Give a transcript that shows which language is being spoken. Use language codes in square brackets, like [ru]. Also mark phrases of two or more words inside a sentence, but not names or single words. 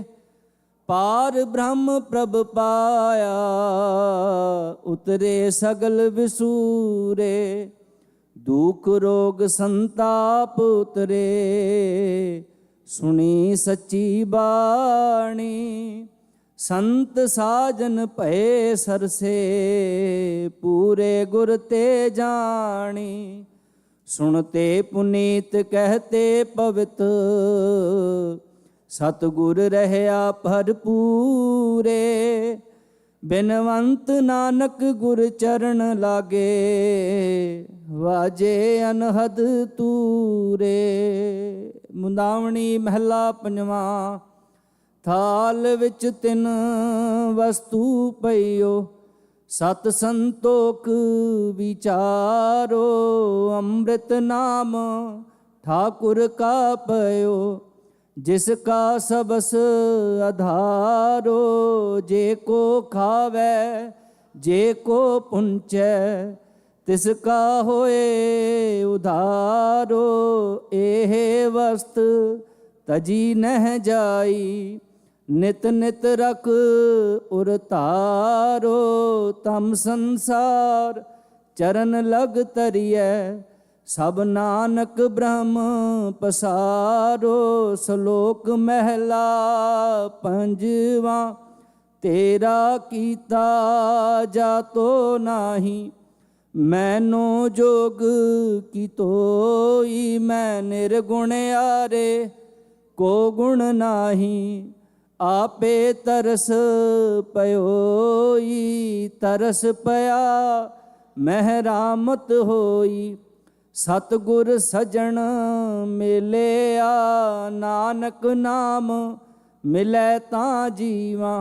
[hi] पार ब्रहम प्रभ पाइआ उतरे सगल विसूरे। दुख रोग संताप उतरे सुणी सच्ची बाणी। संत साजन भय सरसे पूरे गुर ते जानी। सुनते पुनीत कहते पवित सतगुर रहया भरपूरे। बिनवंत नानक गुर चरण लागे वाजे अनहद तूरे। मुंदावनी महला पंजवा। थाल विच तिन वस्तु पइयो सत संतोख विचारो। अमृत नाम ठाकुर का पयो जिसका सबस आधारो। जे को खावे जे को पुंचै तिसका होए उधारो। एह वस्त तजी नह जाई नित नित रख उर तारो। तम संसार चरण लग तरिय सब नानक ब्रह्म पसारो। श्लोक महला पंजवा। तेरा कीता जातो नाही मैनो जोग की तोई। मैं निर्गुण आरे को गुण नाही आपे तरस पइओई, तरस पिआ महिरामत होई। सतिगुर सजण मिलिआ, नानक नाम मिलै तां जीवां।